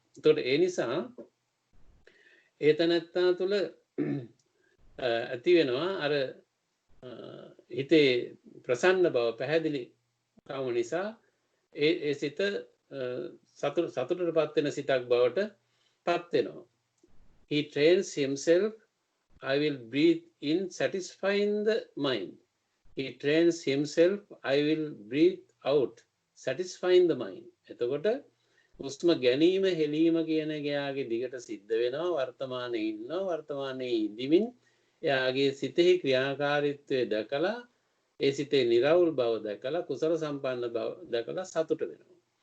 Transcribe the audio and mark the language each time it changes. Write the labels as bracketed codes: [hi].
[si] එතකොට ඒ නිසා ඒ තනත්තා තුළ ඇති වෙනවා අර හිතේ ප්‍රසන්න බව පැහැදිලි කම නිසා ඒ සිත සතුටටපත් වෙන සිතක් බවට පත් වෙනවා. [en] He trains himself, I will breathe in satisfying the mind. He trains himself, I will breathe out satisfying the mind. [si] එතකොට හුස්ම ගැනීම හෙලීම කියන එයාගේ දිගට සිද්ධ වෙනවා. වර්තමානයේ ඉන්නවා. වර්තමානයේ ඉඳිමින් එයාගේ සිතෙහි ක්‍රියාකාරීත්වය දැකලා ඒ සිතේ නිරවුල් බව දැකලා කුසල සම්පන්න බව දැකලා සතුට වෙනවා.